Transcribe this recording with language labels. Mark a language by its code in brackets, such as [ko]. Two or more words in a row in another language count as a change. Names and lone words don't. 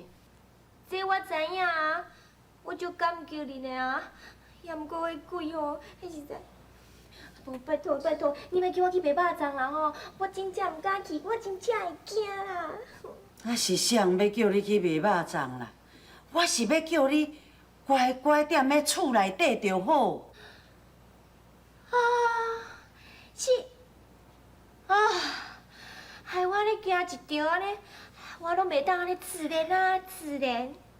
[nan] 这我知影啊，我就感激你呢啊。也毋过迄鬼吼，迄实在。阿婆，拜托，你莫叫我去卖肉粽啦吼，我真正唔敢去，我真正会惊啦。我是谁要叫你去卖肉粽啦？我是要叫你乖乖踮咧厝内底就好。啊，是啊，害我咧惊一条安尼，我拢袂当安尼自然。